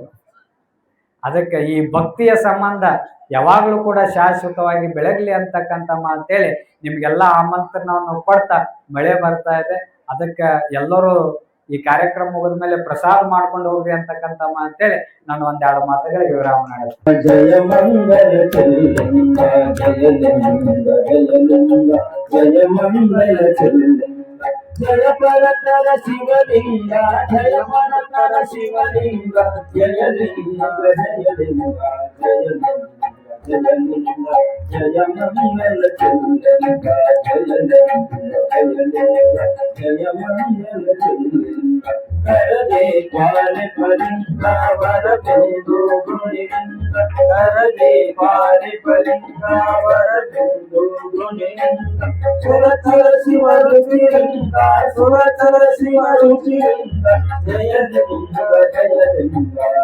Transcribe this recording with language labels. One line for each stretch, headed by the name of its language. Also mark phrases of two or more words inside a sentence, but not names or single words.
Kannada: ಅದಕ್ಕೆ ಈ ಭಕ್ತಿಯ ಸಂಬಂಧ ಯಾವಾಗಲೂ ಕೂಡ ಶಾಶ್ವತವಾಗಿ ಬೆಳಗಲಿ ಅಂತಕ್ಕಂಥ ಮಾತೇಳಿ ನಿಮ್ಗೆಲ್ಲ ಆಮಂತ್ರಣವನ್ನು ಕೊಡ್ತಾ ಮಳೆ ಬರ್ತಾ ಇದೆ. ಅದಕ್ಕೆ ಎಲ್ಲರೂ ಈ ಕಾರ್ಯಕ್ರಮ ಮುಗಿದ ಮೇಲೆ ಪ್ರಸಾದ ಮಾಡ್ಕೊಂಡು ಹೋಗ್ರಿ ಅಂತಕ್ಕಂಥ ಮಾತೇಳಿ ನಾನು 1-2 ಮಾತುಗಳಿಗೆ ವಿರಾಮ ಮಾಡುತ್ತೇನೆ. ಜಯ ಮಂಗಲ ಚೆಲ್ಲಿಂಗ ಜಯ ಮಂಗಲ ಚೆಲ್ಲಿಂಗ ಜಯ ಪರತರ ಶಿವಲಿಂಗ ಜಯ ಪರತರ ಶಿವಲಿಂಗ ಜಯಲಿಂಗ ಜಯಲಿಂಗ ಜಯಲಿಂಗ ಜಯ ಮಂಗಲ ಚೆಲ್ಲಿಂಗ ಜಯ ಮಂಗಲ ಚೆಲ್ಲಿಂಗ ಕರದೆ ಪಾಲೆ ಪಲಿಂಗ ವರದೆಂದು ಗುಣಿಂದ ಕರದೆ ಪಾಲೆ ಪಲಿಂಗ ವರದೆಂದು ಗುಣಿಂದ ಸುರತರ ಶಿವ ರುಚಿಯಿಂದ ಸುರತರ ಶಿವ ರುಚಿಯಿಂದ ಜಯಲಿಂಗ ಜಯಲಿಂಗ